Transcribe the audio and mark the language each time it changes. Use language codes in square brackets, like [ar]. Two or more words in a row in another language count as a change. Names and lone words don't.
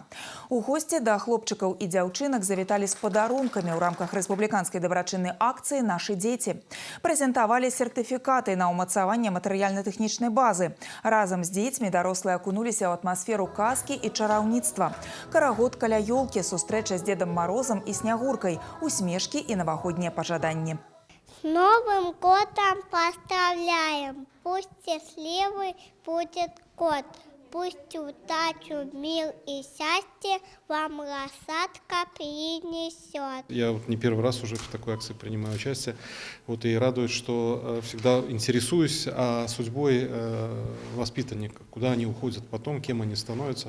[be] У госці да хлопчыкаў і дзяўчынак завіталі з падарункамі ў рамках рэспубліканскай дабрачыннай акцыі «Нашы дзеці». Прэзентавалі сертыфікаты на ўмацаванне матэрыяльна-тэхнічнай базы. Разам з дзецьмі дарослыя акунуліся ў атмасферу казкі і чараўніцтва. Карагод каля ёлкі, сустрэча з Дедом Морозом і Снягуркай, усмешкі і навагоднія пажаданні. [ru] С Новым годом поздравляем! Пусть счастливый будет год. Пусть удачу, мир и счастье вам рассадка принесет. Я не первый раз уже в такой акции принимаю участие. И радует, что всегда интересуюсь судьбой воспитанников, куда они уходят потом, кем они становятся.